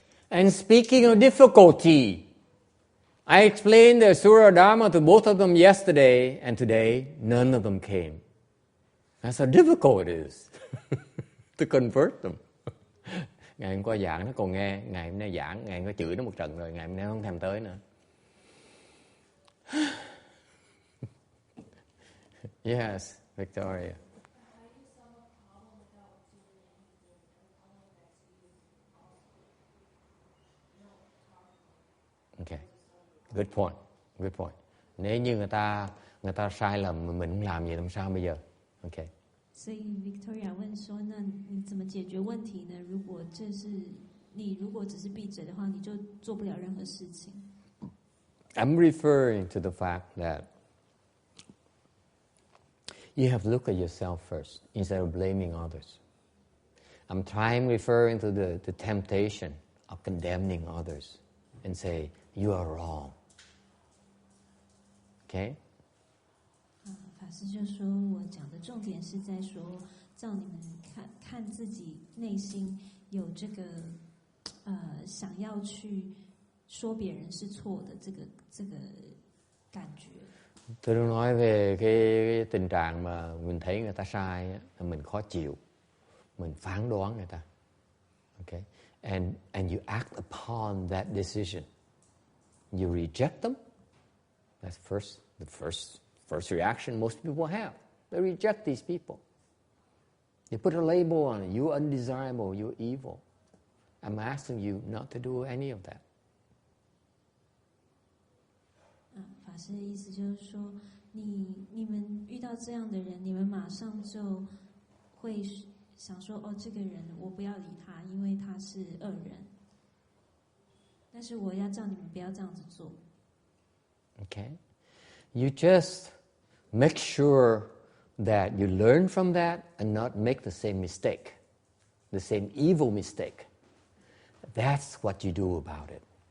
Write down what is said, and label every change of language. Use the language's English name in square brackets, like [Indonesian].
[English] And speaking of difficulty, I explained the Asura Dharma to both of them yesterday, and today none of them came. That's how difficult it is to convert them. [Vietnamese] Ngày hôm qua giảng nó còn nghe, ngày hôm nay giảng, ngày hôm qua chửi nó một trận rồi, ngày hôm nay nó không thèm tới nữa. [English] Yes, Victoria. Okay. Good point. Good point. [Vietnamese] Nếu như người ta sai lầm mà mình không làm gì làm sao bây giờ? [English] Okay. [Chinese] 所以 Victoria 问说：“那你怎么解决问题呢？如果只是闭嘴的话，你就做不了任何事情。” [English] I'm referring to the fact that you have to look at yourself first instead of blaming others. I'm referring to the temptation of condemning others and say, you are wrong. Okay? [Chinese] 法师就说，我讲的重点是在说，叫你们看自己内心有这个想要去说别人是错的这个感觉。 [Vietnamese] Tôi đang nói về cái tình trạng mà mình thấy người ta sai, mình khó chịu, mình phán đoán người ta. [English] Okay? And you act upon that decision. You reject them. That's the first reaction most people have. They reject these people. You put a label on it. You're undesirable. You're evil. I'm asking you not to do any of that. [Chinese] 法法师的意思就是说，你们遇到这样的人，你们马上就会想说，哦，这个人我不要理他，因为他是恶人。但是我要叫你们不要这样子做。 [English] Okay, you just make sure that you learn from that and not make the same mistake, the same evil mistake. That's what you do about it.